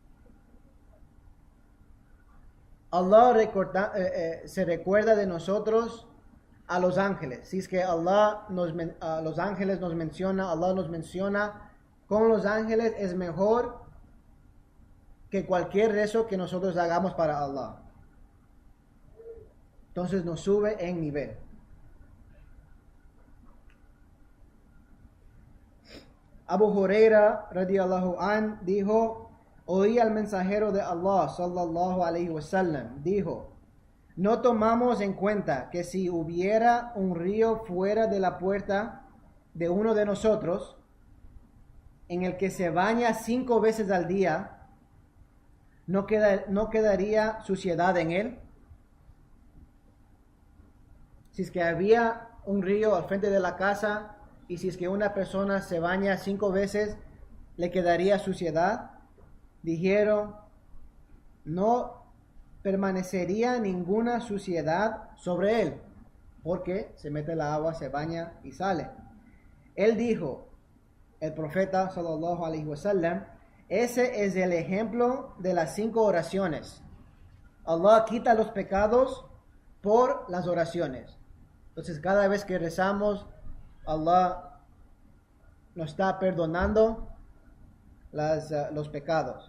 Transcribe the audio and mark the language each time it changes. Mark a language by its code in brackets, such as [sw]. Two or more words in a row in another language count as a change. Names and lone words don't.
[es] Allah se recuerda de nosotros a los ángeles. Si es que Allah los ángeles nos menciona, Allah nos menciona con los ángeles, es mejor que cualquier rezo que nosotros hagamos para Allah. Entonces nos sube en nivel. Abu Huraira [ar] رضي الله عن [es] dijo, oí al mensajero de Allah [ar] صلى الله عليه وسلم, [es] dijo, no tomamos en cuenta que si hubiera un río fuera de la puerta de uno de nosotros, en el que se baña 5 veces al día, no quedaría suciedad en él. Si es que había un río al frente de la casa y si es que una persona se baña 5 veces, ¿le quedaría suciedad? Dijeron, no permanecería ninguna suciedad sobre él, porque se mete el agua, se baña y sale. Él dijo, el profeta [ar] صلى الله عليه وسلم, [es] ese es el ejemplo de las 5 oraciones. Allah quita los pecados por las oraciones. Entonces cada vez que rezamos, Allah nos está perdonando los pecados.